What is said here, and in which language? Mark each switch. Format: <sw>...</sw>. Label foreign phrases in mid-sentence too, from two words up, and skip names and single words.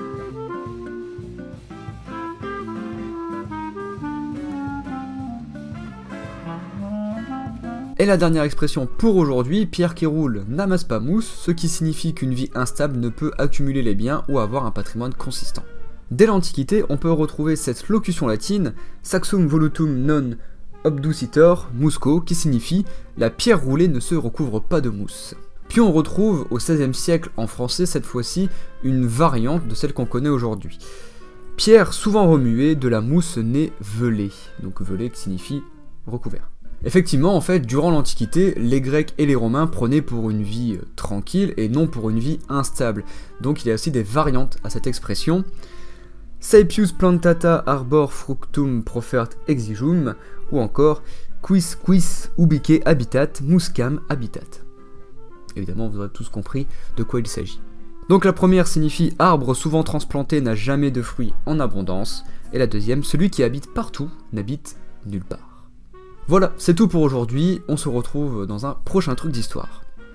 <fr>Et la dernière expression pour aujourd'hui, pierre qui roule n'amasse pas mousse, ce qui signifie qu'une vie instable ne peut accumuler les biens ou avoir un patrimoine consistant. Dès l'Antiquité, on peut retrouver cette locution latine</fr> <la>saxum volutum non obducitor musco</la> <fr>qui signifie la pierre roulée ne se recouvre pas de mousse. Puis on retrouve au XVIe siècle en français cette fois-ci une variante de celle qu'on connaît aujourd'hui. Pierre souvent remuée, de la mousse n'est velée, donc velée qui signifie recouvert. Effectivement, en fait, durant l'Antiquité, les Grecs et les Romains prenaient pour une vie tranquille et non pour une vie instable. Donc il y a aussi des variantes à cette expression.</fr> <la>Saepius plantata arbor fructum profert exigum, ou encore quis ubique habitat muscam habitat.</la> <fr>Évidemment, vous aurez tous compris de quoi il s'agit. Donc la première signifie arbre souvent transplanté n'a jamais de fruits en abondance, et la deuxième, celui qui habite partout n'habite nulle part. Voilà, c'est tout pour aujourd'hui, on se retrouve dans un prochain truc d'histoire.</fr>